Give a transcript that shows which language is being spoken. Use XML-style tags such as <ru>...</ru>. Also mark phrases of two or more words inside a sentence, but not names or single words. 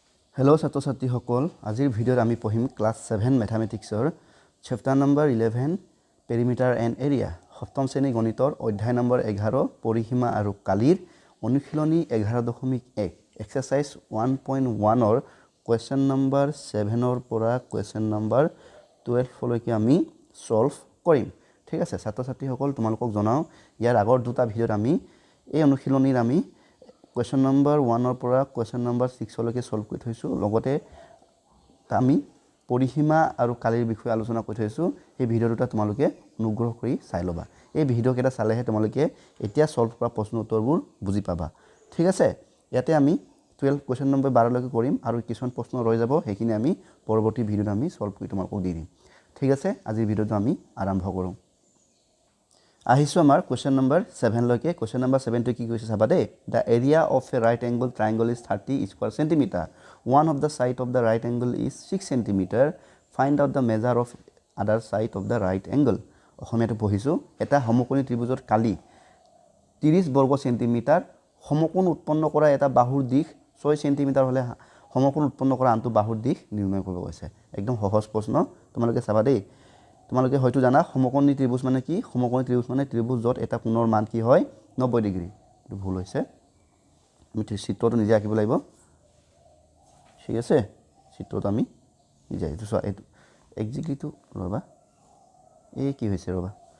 <as>Hello ছাত্ৰ ছাত্ৰীসকল আজিৰ ভিডিঅ'ত আমি পঢ়িম ক্লাছ 7</as> <en>mathematics chapter number 11 perimeter and area</en> <as>সপ্তম শ্ৰেণী গণিতৰ অধ্যায় নম্বৰ 11 পৰিসীমা আৰু কালিৰ অনুশীলনী 11.1 এক্সাৰসাইজ 1.1 ৰ</as> <en>question number</en> <as>7 ৰ পৰা</as> <en>question number</en> <as>12 লৈকে আমি সলভ কৰিম ঠিক আছে ছাত্ৰ ছাত্ৰীসকল তোমালোকক জনাও ইয়াৰ আগৰ দুটা ভিডিঅ'ত আমি এই অনুশীলনীৰ আমি</as> <en>question number 1</en> <as>or পৰা question number 6 লৈকে solve কৰি থৈছো লগতে আমি পৰিসীমা আৰু কালিৰ বিষয়ে আলোচনা কৰি থৈছো এই ভিডিঅ'টো তোমালোকে অনুগ্ৰহ কৰি চাই লবা এই ভিডিঅ' কেটা চালেহে তোমালোকে এতিয়া solve কৰা প্ৰশ্ন উত্তৰবোৰ বুজি পাবা ঠিক আছে ইয়াতে আমি 12</as> <en>question number 12</en> <as>লৈকে কৰিম আৰু কিছুমান প্ৰশ্ন ৰৈ যাব হেকিনে আমি পৰৱৰ্তী ভিডিঅ'ত আমি solve কৰি তোমালোকক দি দিম ঠিক আছে আজিৰ ভিডিঅ'টো আমি আৰম্ভ কৰো আহিছো আমাৰ</as> <en>question number 7</en> <as>লৈকে</as> <en>question number 7</en> <as>টো কি কৈছে চাবা দে the</as> <en>area of a right angle triangle is 30 square centimeter one of the side of the right angle is 6 centimeter find out the measure of other side of the right angle</en> <as>অসমীয়াটো পঢ়িছো এটা সমকোণী ত্ৰিভুজৰ কালি 30 বৰ্গ সেন্টিমিটাৰ সমকোণ উৎপন্ন কৰা এটা বাহুৰ দিশ 6 সেন্টিমিটাৰ হলে সমকোণ উৎপন্ন কৰা আনটো বাহুৰ দিশ নিৰ্ণয় কৰিব কৈছে একদম সহজ প্ৰশ্ন তোমালোকে চাবা দে তোমালোকে হয়তো জানা সমকোণী ত্ৰিভুজ মানে কি সমকোণী ত্ৰিভুজ মানে ত্ৰিভুজ যত এটা কোণৰ মান কি হয় 90 ডিগ্ৰী এটো ভুল হৈছে আমি চিত্ৰটো নিজে আঁকিব লাগিব ঠিক আছে চিত্ৰটো আমি নিজে এইটো চোৱা এইটো এক্সিকিউটিভ ৰবা এই কি হৈছে ৰবা</as>